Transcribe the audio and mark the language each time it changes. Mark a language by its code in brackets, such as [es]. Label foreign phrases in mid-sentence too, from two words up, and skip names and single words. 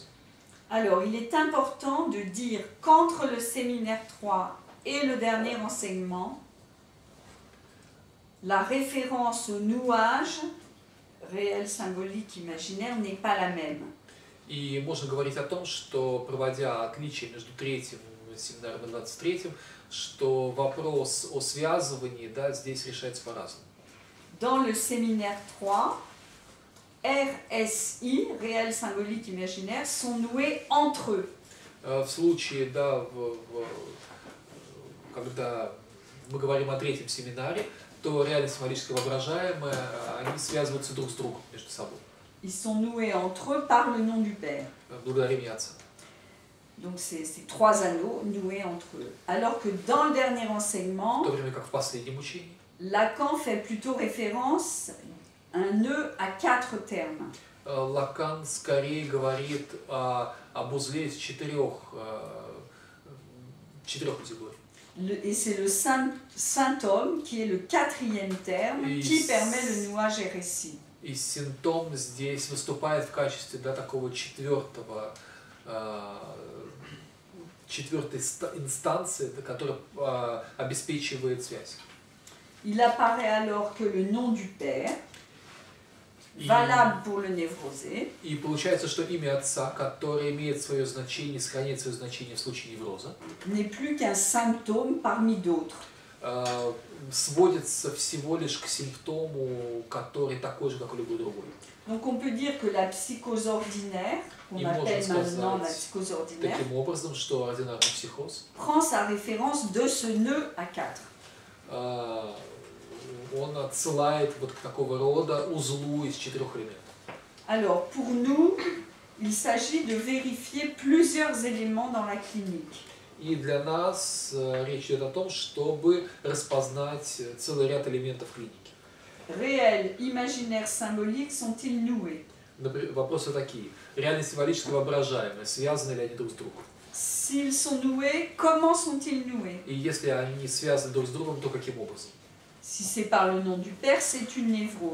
[fr] Alors, il est important de dire qu'entre le séminaire 3 et le dernier enseignement, la référence au nouage, réel, symbolique, imaginaire, n'est pas la même. [ru] И можно говорить о том, что, проводя отличие между третьим семинаром и 23-м, что вопрос о связывании здесь решается по-разному. [fr] Dans le séminaire 3, RSI, réel, symbolique, imaginaire, sont noués entre eux. [ru] В случае, когда мы говорим о третьем семинаре, то реально символическое и воображаемое, они связываются друг с другом между собой. [fr] Ils sont noués entre eux par le nom du Père. [ru] Благодаря имени Отца. [fr] Donc c'est trois anneaux noués entre eux. Alors que dans le dernier enseignement, [ru] В то время как в последнем учении, [fr] Lacan fait plutôt référence à un nœud à 4 termes. [ru] Лакан скорее говорит об узле из четырех категорий. [fr] Et c'est le symptôme qui est le 4e terme qui permet le nouage RSI. [ru] И симптом здесь выступает в качестве такого четвертой инстанции, которая обеспечивает связь. [fr] Il apparaît alors que le nom du Père, valable pour le névrosé, [ru] И получается, что имя Отца, которое имеет свое значение, сохраняет свое значение в случае невроза, [fr] n'est plus qu'un symptôme parmi d'autres. [ru] сводится всего лишь к симптому, который такой же, как и любой другой. [fr] Donc on peut dire que la psychose ordinaire, qu'on [ru] И [fr] appelle [ru] можно [fr] maintenant la [ru] сказать [fr] psychose ordinaire, [ru] таким образом, что ординарный психоз, [fr] prend sa référence de ce nœud à 4. [ru] он отсылает вот к такого рода узлу из 4 элементов. [fr] Alors pour nous, il s'agit de vérifier plusieurs éléments dans la clinique. [ru] И для нас речь идет о том, чтобы распознать целый ряд элементов клиники. [fr] Réel, imaginaire, symbolique sont-ils noués? [ru] Например, вопросы такие. Реально символическое, воображаемое, связаны ли они друг с другом? [fr] S'ils sont noués, comment sont-ils noués? [ru] И если они связаны друг с другом, то каким образом? [fr] Si c'est par le nom du Père, c'est une névrose.